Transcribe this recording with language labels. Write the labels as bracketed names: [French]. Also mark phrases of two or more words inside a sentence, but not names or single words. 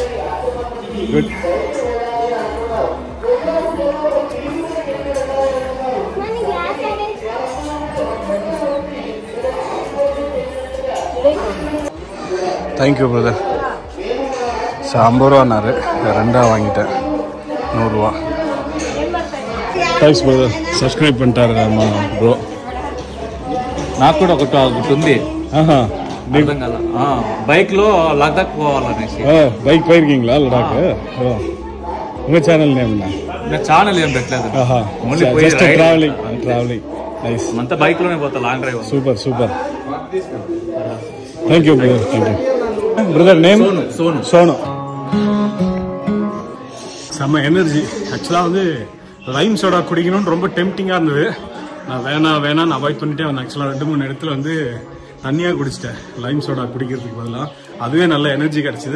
[English] Good. Thank you brother. [Tamil] 50 ரூபான்னாரு, 2 வாங்கிட்டேன், 100 ரூபா. [English] Thanks brother. Subscribe பண்ணிட்டாரு మా బ్రో. [Telugu] నాకు కూడా ఒకటి ఉంది. బైక్లో లదాఖ్ పోవాలనేసి. [Tamil] బైక్ పోயிருக்கீங்களா லடாக்? உங்க [English] channel name [Tamil] என்ன? [Telugu] నా ఛానల్ ఏం పెట్టలేదు. ఓన్లీ [English] Just traveling. Nice. [Telugu] అంతా బైక్ లోనే పోతా, [English] long drive. Super. Thank you brother. Thank you brother. [Tamil] நேம் சோனு. செம்ம எனர்ஜி. ஆக்சுவலாக வந்து [English] lime soda [Tamil] குடிக்கணும்னு ரொம்ப டெம்டிங்காக இருந்தது. நான் வேணான்னு அவாய்ட் பண்ணிட்டே வந்தேன். ஆக்சுவலாக 2-3 இடத்துல வந்து தண்ணியாக குடிச்சிட்டேன் [English] lime soda [Tamil] குடிக்கிறதுக்கு பதிலாக. அதுவே நல்ல எனர்ஜி கிடச்சிது.